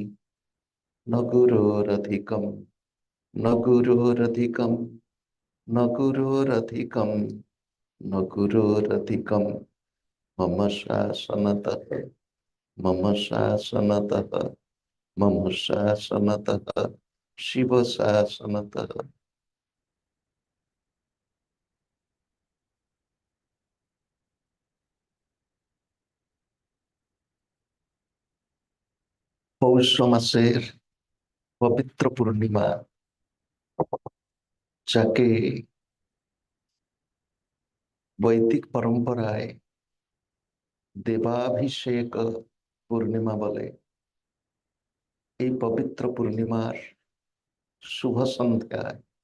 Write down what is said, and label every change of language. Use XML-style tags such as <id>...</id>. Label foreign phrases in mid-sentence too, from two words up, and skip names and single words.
<sa>न गुरोरधिकं न गुरोरधिकं न गुरोरधिकं न गुरोरधिकं मम शासनतः मम शासनतः मम शासनतः शिव शासनतः।</sa> <bn>পৌষ মাসের পবিত্র পূর্ণিমা, যাকে বৈদিক পরম্পরায় দেবাভিষেক পূর্ণিমা বলে, এই পবিত্র পূর্ণিমার শুভ সন্ধ্যায়</bn>